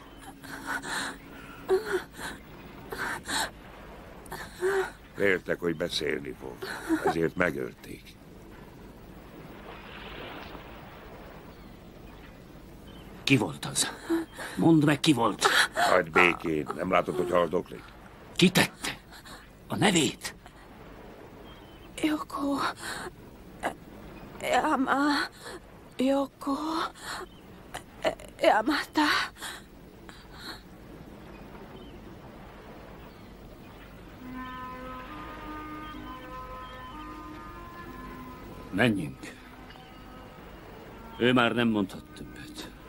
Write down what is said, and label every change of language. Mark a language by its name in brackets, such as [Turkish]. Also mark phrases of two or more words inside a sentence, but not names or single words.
[Hungarian] Féltek, hogy beszélni fog, ezért megölték. Ki volt az? Mondd meg, ki volt. Hagyd békén, nem látod, hogy haldoklik? Ki tette? A nevét? Yoko... Yama... Yoko... Yamata... Menjünk. Ő már nem mondhat többet.